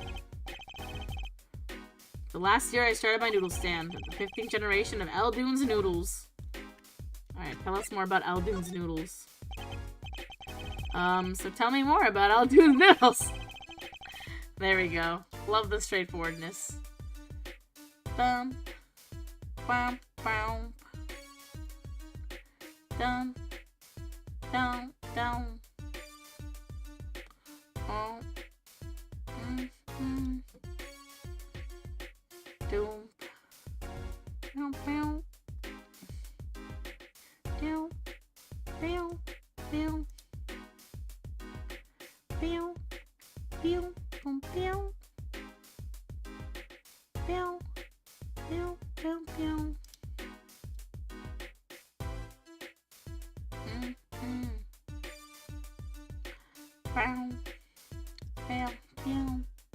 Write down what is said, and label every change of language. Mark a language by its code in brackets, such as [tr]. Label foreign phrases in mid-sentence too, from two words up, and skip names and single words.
[en] The last year I started my noodle stand, the 15th generation of Eldoon's noodles. Alright, tell us more about Eldoon's noodles. So tell me more about Eldoon's noodles. There we go. Love the straightforwardness. Dum. Bum, bum. Dum. Dum. Dum. Oh. Doom. Doom. Doom. Doom. Doom. Doom. Pew, pew, boom, pew, pew, pew, pew, pew. Pew, pew, pew.